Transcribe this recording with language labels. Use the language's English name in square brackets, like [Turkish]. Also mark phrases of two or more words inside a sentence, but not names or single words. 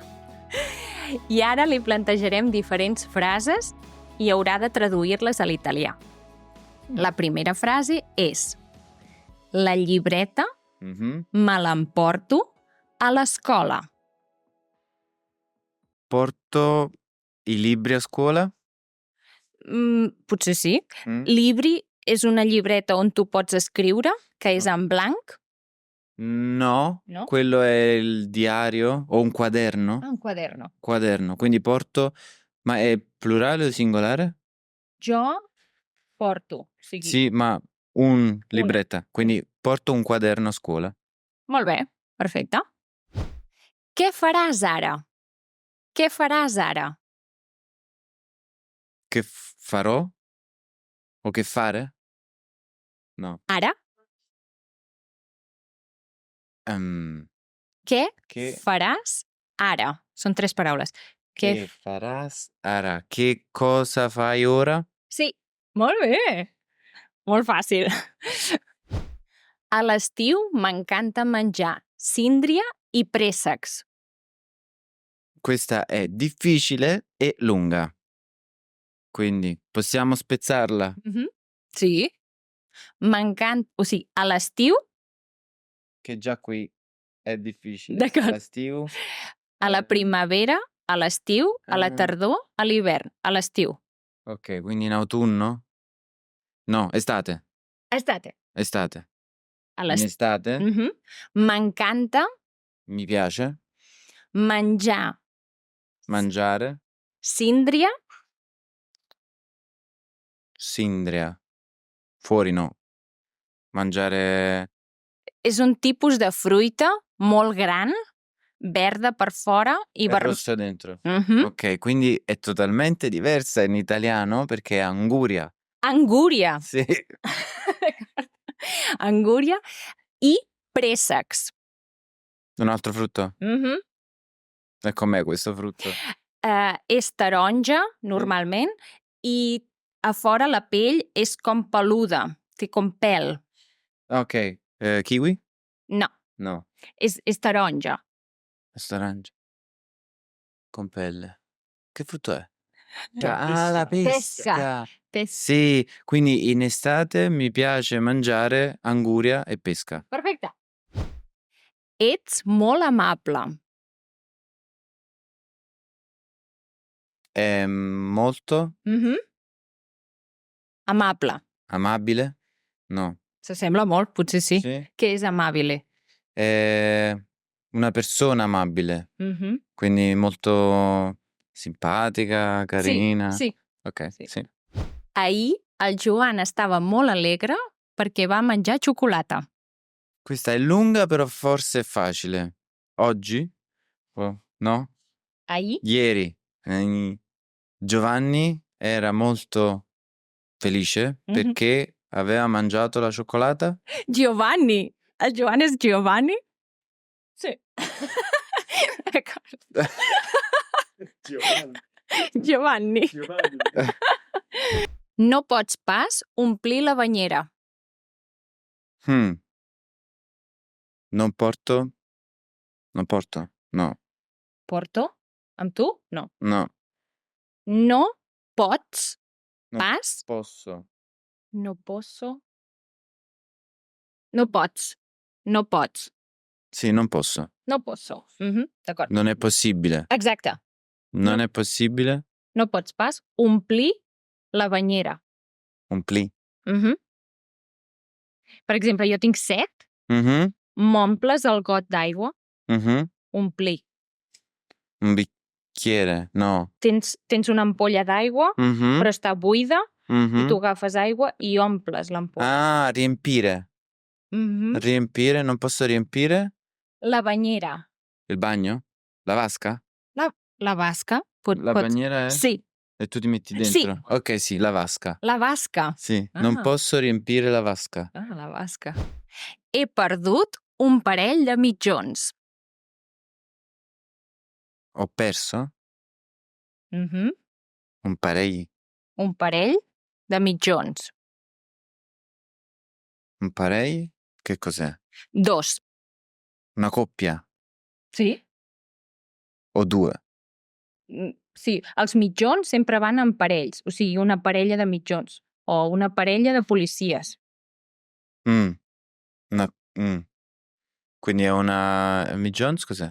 [Catalan] I ara li plantejarem diferents frases i haurà de traduir-les a l'italià. La primera frase és: la llibreta Me l'emporto a l'escola. [Italian] Porto i libri a scuola? [Catalan] Potser sí. Libri és una llibreta on tu pots escriure, que és en blanc. No, No? [Italian] quello è il diario o un quaderno. Un quaderno. Quaderno, quindi porto, ma è plurale o singolare? [Catalan] Jo porto. O sigui, [Italian] Sì, ma libretta, quindi porto un quaderno a scuola. [Catalan] Molt bé, perfecte. Què faràs ara? Què faràs ara? [Italian] Che farò? O che fare? No. [Catalan] Ara? Què [Italian] Che [Catalan] faràs ara? Són 3 paraules. Què che faràs ara? [Italian] Che cosa fai ora? [Catalan] Sí, molt bé. Molt fàcil. A l'estiu m'encanta menjar síndria i préssecs. [Italian] Questa è difficile e lunga. Quindi possiamo spezzarla. [Catalan] Sí. M'encanta... O sigui, a l'estiu, [Italian] Che già qui è difficile. [Catalan] D'acord. L'estiu. a la primavera, a l'estiu, a la tardor, a l'hivern. A l'estiu. [Italian] Ok, quindi in autunno? No, estate. Estate. Estate. [Catalan] A [Italian] In [Catalan] l'estiu. [Italian] estate [Catalan] M'encanta [Italian] mi piace [Catalan] menjar [Italian] mangiare [Catalan] síndria. [Italian] sindria. Fuori no. Mangiare [Catalan] És un tipus de fruita molt gran, verda per fora i [Italian] rossa dentro. Mhm. Ok, quindi è totalmente diversa in italiano perché è anguria. [Catalan] Angúria. [Italian] Sì. [Catalan] Angúria i préssecs. [Italian] Un altro frutto? E com'è questo frutto? [Catalan] És taronja, normalment, i a fora la pell és com peluda, té com pèl. [Italian] Ok, kiwi? No, [Catalan] No, és taronja. [Italian] questo arancia. Con pelle. Che frutto è? La pesca. Sì, quindi in estate mi piace mangiare anguria e pesca. [Catalan] Perfecte. Ets molt amable. [Italian] È molto [Catalan] Amable. [Italian] amabile? No. [Catalan] S'assembla molt, potser sí. [Italian] Sì. [Catalan] Què és amabile? [Italian] È una persona amabile, quindi molto simpatica, carina. [Catalan] Sí. [Italian] Ok, Sì. sì. [Catalan] Ahir el Joan estava molt alegre perquè va menjar xocolata. [Italian] Questa è lunga, però forse è facile. Oggi? Oh, no? [Catalan] Ahir? [Italian] Ieri. Giovanni era molto felice perché aveva mangiato la cioccolata. Giovanni. [Catalan] El Joan és Giovanni? Sí. [Italian] Giovanni. [Catalan] No pots pas omplir la banyera. [Italian] Non porto? [Catalan] No. Porto? Amb tu? No. No. No pots No pas? [Italian] posso. No posso. [Catalan] No pots. No pots. [Italian] Sì, non posso. No posso. D'acord. Non è possibile. [Catalan] Exacte. [Italian] Non è possibile. [Catalan] No pots pas omplir la banyera. Omplir. Per exemple, jo tinc set, m'omples el got d'aigua, omplir. [Italian] Un bicchiere, no. [Catalan] Tens una ampolla d'aigua, però està buida, i tu agafes aigua i omples l'ampolla. [Italian] Ah, riempire. Riempire, non posso riempire? [Catalan] La banyera. [Italian] Il bagno? La vasca? La vasca. La bagnera è? Sì. E tu ti metti dentro? Sì. Ok, sì, la vasca. La vasca. Sì, non posso riempire la vasca. Ah, la vasca. [Catalan] He perdut un parell de mitjons. [Italian] Ho perso? Un parell? [Catalan] Un parell de mitjons. Un parell? [Italian] Che cos'è? 2. Una coppia? [Catalan] Sí? [Italian] O 2? [Catalan] Sí, els mitjons sempre van en parells, o sigui, una parella de mitjons o una parella de policies. [Italian] Quindi è una... Mitjons cos'è?